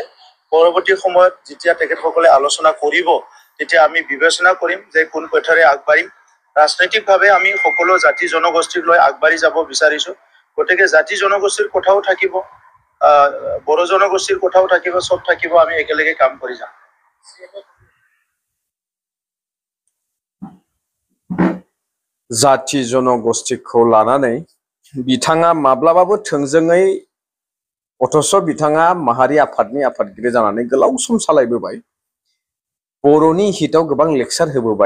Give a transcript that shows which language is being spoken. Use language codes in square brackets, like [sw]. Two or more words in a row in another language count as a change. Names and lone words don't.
[as] পৰৱৰ্তী সময়ত যেতিয়া তেখেতসকলে আলোচনা কৰিব, তেতিয়া আমি বিবেচনা কৰিম যে কোন পথেৰে আগবাঢ়িম। ৰাজনৈতিকভাৱে আমি সকলো জাতি জনগোষ্ঠীক লৈ আগবাঢ়ি যাব বিচাৰিছো। গতিকে জাতি জনগোষ্ঠীৰ কথাও থাকিব, বড়ো জনগোষ্ঠীৰ কথাও থাকিব, চব থাকিব, আমি একেলগে কাম কৰি যাম। [brx] जाथि जनगोष्ठीखौ लानानै बिथाङा माब्लाबाबो थोंजोङै, अथ'स' बिथाङा माहारि आफादनि आफादगिरि जानानै गोलाव सम सालायबोबाय, बर'नि हितआव गोबां लेक्सार होबोबाय।